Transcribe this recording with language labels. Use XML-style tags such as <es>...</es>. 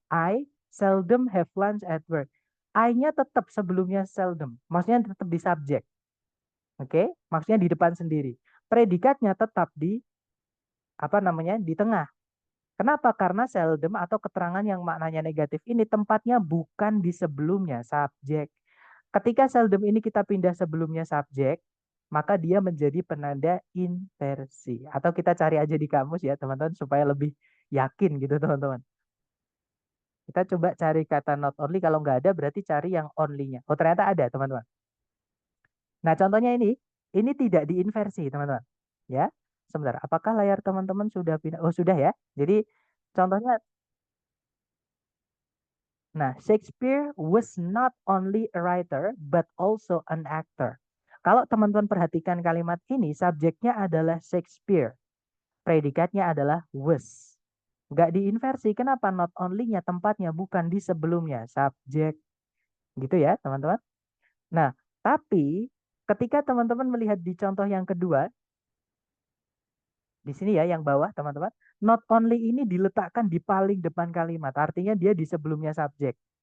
<en>I seldom have lunch at work.</en> <id>I-nya tetap sebelumnya seldom. Maksudnya tetap di subjek. Oke? Maksudnya di depan sendiri. Predikatnya tetap di apa namanya? Di tengah. Kenapa? Karena seldom atau keterangan yang maknanya negatif ini tempatnya bukan di sebelumnya subjek. Ketika seldom ini kita pindah sebelumnya subjek, maka dia menjadi penanda inversi. Atau kita cari aja di kamus ya teman-teman supaya lebih yakin gitu teman-teman. Kita coba cari kata not only, kalau nggak ada berarti cari yang only-nya. Oh ternyata ada teman-teman. Nah contohnya ini tidak diinversi teman-teman. Ya, sebentar. Apakah layar teman-teman sudah pindah? Oh sudah ya. Jadi contohnya, nah,</id> <en>Shakespeare was not only a writer but also an actor.</en> <id>Kalau teman-teman perhatikan kalimat ini, subjeknya adalah Shakespeare, predikatnya adalah was. Nggak diinversi, kenapa? Not only-nya tempatnya bukan di sebelumnya, subjek. Gitu ya, teman-teman. Nah, tapi ketika teman-teman melihat di contoh yang kedua, di sini ya, yang bawah, teman-teman, not only ini diletakkan di paling depan kalimat, artinya dia di sebelumnya subjek.</id>